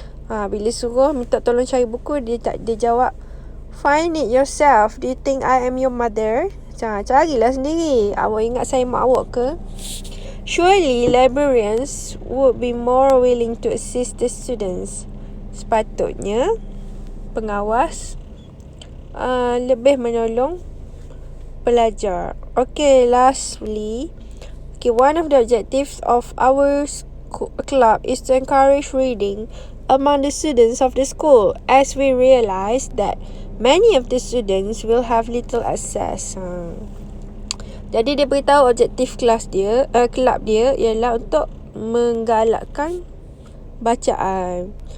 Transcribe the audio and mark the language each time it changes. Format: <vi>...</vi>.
<ms>Bila suruh minta tolong cari buku, dia jawab,</ms> <en>find it yourself. Do you think I am your mother?</en> <ms>Carilah sendiri. Awak ingat saya mak awak ke?</ms> <en>Surely librarians would be more willing to assist the students.</en> <ms>Sepatutnya pengawas lebih menolong pelajar.</ms> <en>Okay, lastly, one of the objectives of our club is to encourage reading among the students of the school, as we realize that many of the students will have little access.</en> <ms>Jadi dia beritahu objektif kelab dia ialah untuk menggalakkan bacaan.</ms>